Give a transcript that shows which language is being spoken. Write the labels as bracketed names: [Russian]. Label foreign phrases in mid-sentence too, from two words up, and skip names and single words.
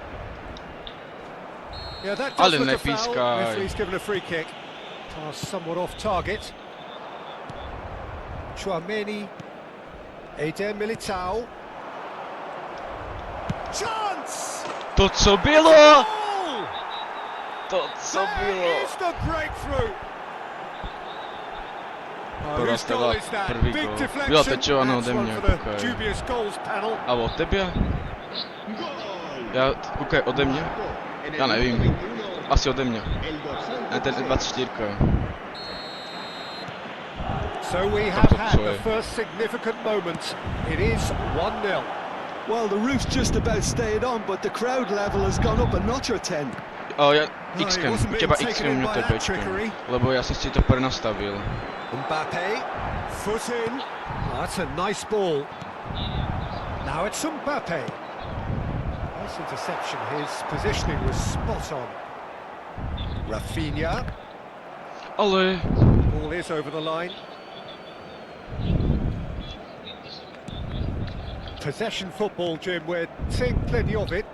[English] Yeah, that does look a foul. Referee's given a free kick. Pass somewhat off target. Chouameni. Eder Militao. Chance! [Czech] To, co bylo! [English] There is the breakthrough! Whose goal is that? Big deflection. That's one for the dubious goals panel. [Slovak] Alebo od tebia? Ja, kúkaj, ode mňa? [Czech] Ja nevím. [Slovak] Asi ode mňa. Ten 24. [English] So we have had the first significant moment. It is 1-0. Well, the roof's just about stayed on, but the crowd level has gone up a notch or 10. [Slovak] Ja X-kem, u teba X-kem, mňa to je Bčkem. Lebo ja som si to prenastavil. [English] Mbappé, foot in. Oh, that's a nice ball. Now it's Mbappé. Nice interception. His positioning was spot on. Rafinha. Ale... Ball is over the line. Possession football, Jim, we're seeing plenty of it.